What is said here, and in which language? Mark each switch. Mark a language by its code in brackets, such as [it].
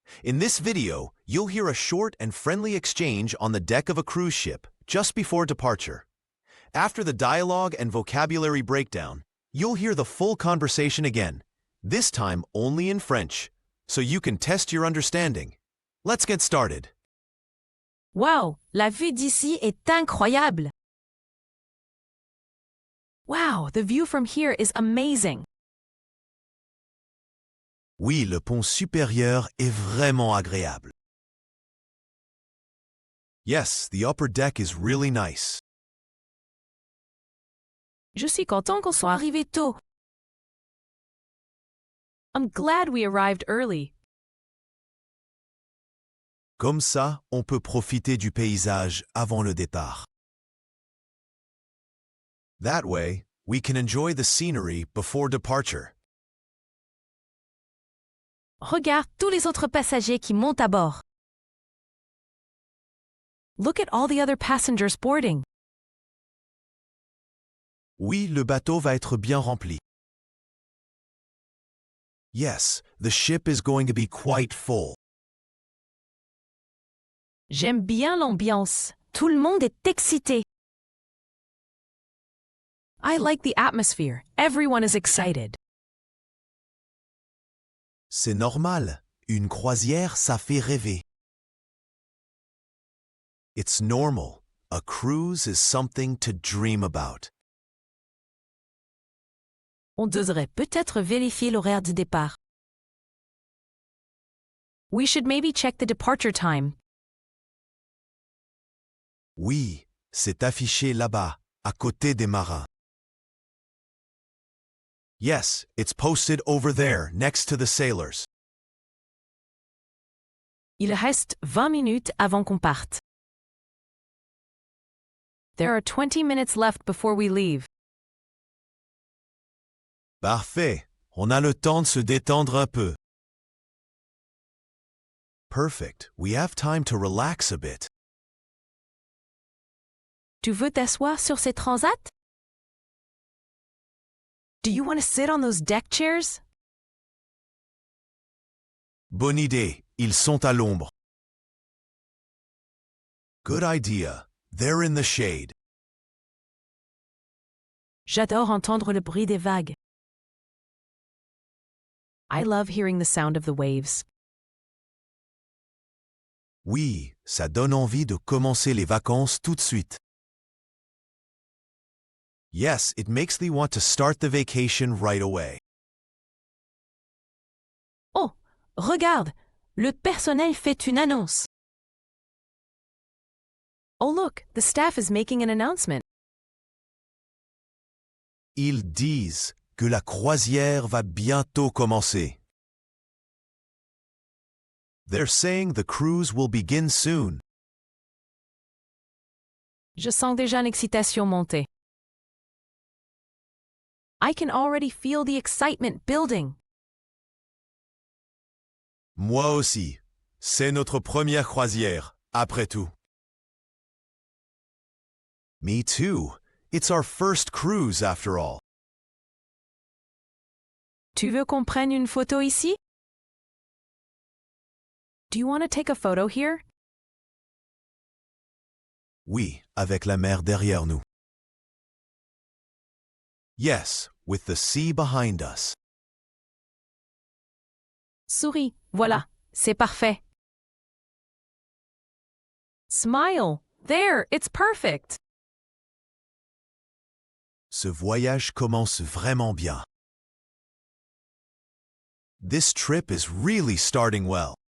[en] In this video, you'll hear a short and friendly exchange on the deck of a cruise ship just before departure. After the dialogue and vocabulary breakdown, you'll hear the full conversation again, this time only in French, so you can test your understanding. Let's get started. [fr] Wow, la vue d'ici est incroyable! [en] Wow, the view from here is amazing! [fr] Oui, le pont supérieur est vraiment agréable. [en] Yes, the upper deck is really nice. [fr] Je suis content qu'on soit arrivé tôt. [en] I'm glad we arrived early. [fr] Comme ça, on peut profiter du paysage avant le départ. [en] That way, we can enjoy the scenery before departure. [fr] Regarde tous les autres passagers qui montent à bord. [en] Look at all the other passengers boarding. [fr] Oui, le bateau va être bien rempli. [en] Yes, the ship is going to be quite full. [fr] J'aime bien l'ambiance. Tout le monde est excité. [en] I like the atmosphere. Everyone is excited. [fr] C'est normal. Une croisière, ça fait rêver. [en] It's normal. A cruise is something to dream about. [fr] On devrait peut-être vérifier l'horaire du départ. [en] We should maybe check the departure time. [fr] Oui, c'est affiché là-bas, à côté des marins. [en] Yes, it's posted over there, next to the sailors. [fr] Il reste 20 minutes avant qu'on parte. [en] There are 20 minutes left before we leave. [fr] Parfait. On a le temps de se détendre un peu. [en] Perfect. We have time to relax a bit. [fr] Tu veux t'asseoir sur ces transats? [en] Do you want to sit on those deck chairs? [fr] Bonne idée. Ils sont à l'ombre. [en] Good idea. They're in the shade. [fr] J'adore entendre le bruit des vagues. [en] I love hearing the sound of the waves. [fr] Oui, ça donne envie de commencer les vacances tout de suite. [en] Yes, it makes me want to start the vacation right away. [fr] Oh, regarde, le personnel fait une annonce. [en] Oh look, the staff is making an announcement. [fr] Ils disent que la croisière va bientôt commencer. [en] They're saying the cruise will begin soon. [fr] Je sens déjà l'excitation monter. [en] I can already feel the excitement building. [fr] Moi aussi. C'est notre première croisière, après tout. [en] Me too. It's our first cruise after all. [fr] Tu veux qu'on prenne une photo ici? [en] Do you want to take a photo here? [fr] Oui, avec la mer derrière nous. [en] Yes, with the sea behind us. [fr] Souris, voilà, c'est parfait. [en] Smile, there, it's perfect. [fr] Ce voyage commence vraiment bien. [en] This trip is really starting well.